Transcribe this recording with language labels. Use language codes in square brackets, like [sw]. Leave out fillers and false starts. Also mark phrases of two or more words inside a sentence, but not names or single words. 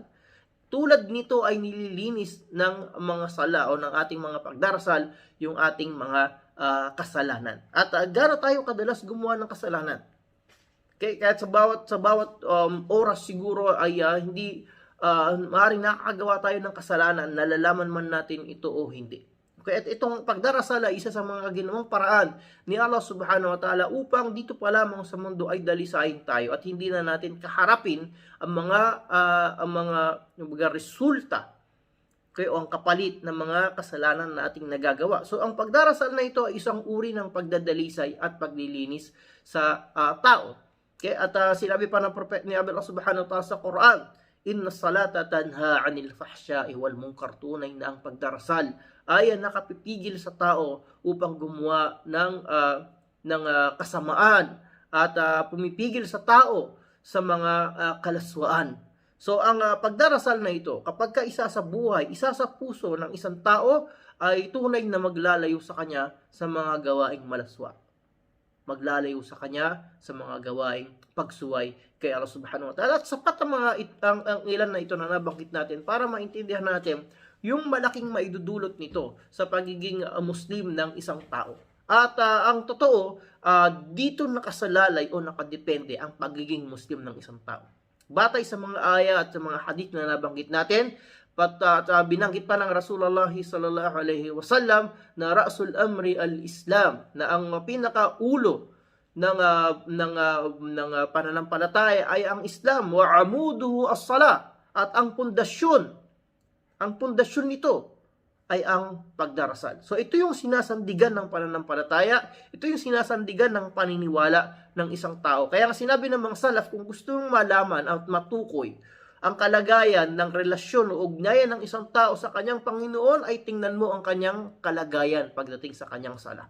[tl] Tulad nito ay nililinis ng mga sala o ng ating mga pagdarasal yung ating mga kasalanan. At gaano tayo kadalas gumawa ng kasalanan? Kahit sa bawat oras siguro ay hindi maaaring nakakagawa tayo ng kasalanan, nalalaman man natin ito o hindi. Okay, at itong pagdarasal ay isa sa mga ginawang paraan ni Allah [ar] سبحانه وتعالى [tl] upang dito pa lamang sa mundo ay dalisain tayo at hindi na natin kaharapin ang mga resulta o ang kapalit ng mga kasalanan na ating nagagawa. So ang pagdarasal na ito ay isang uri ng pagdadalisay at paglilinis sa tao. Okay, at sinabi pa ng propeta ni Allah [ar] سبحانه وتعالى [tl] sa Quran, [ar] "إن الصلاة تنهى عن الفحشاء والمنكر." [tl] Tunay na ang pagdarasal ay nakapipigil sa tao upang gumawa ng kasamaan at pumipigil sa tao sa mga kalaswaan. So ang pagdarasal na ito, kapag isa sa buhay, isa sa puso ng isang tao, ay tunay na maglalayo sa kanya sa mga gawaing malaswa. Maglalayo sa kanya sa mga gawaing pagsuway kay Allah [ar] سبحانه وتعالى. [tl] At sapat ang ilan na ito na nabanggit natin para maintindihan natin yung malaking maidudulot nito sa pagiging Muslim ng isang tao. At ang totoo, dito nakasalalay o nakadepende ang pagiging Muslim ng isang tao. Batay sa mga aya at sa mga hadith na nabanggit natin, binanggit pa ng Rasulullah [ar] صلى الله عليه وسلم [tl] na [ar] رأس الأمر الإسلام, [tl] na ang pinakaulo ng pananampalataya ay ang Islam, [ar] وعموده الصلاة, [tl] at ang pundasyon nito ay ang pagdarasal. So ito yung sinasandigan ng pananampalataya, ito yung sinasandigan ng paniniwala ng isang tao. Kaya sinabi ng mga salaf, kung gusto mong malaman at matukoy ang kalagayan ng relasyon o ugnayan ng isang tao sa kanyang Panginoon, ay tingnan mo ang kanyang kalagayan pagdating sa kanyang sala.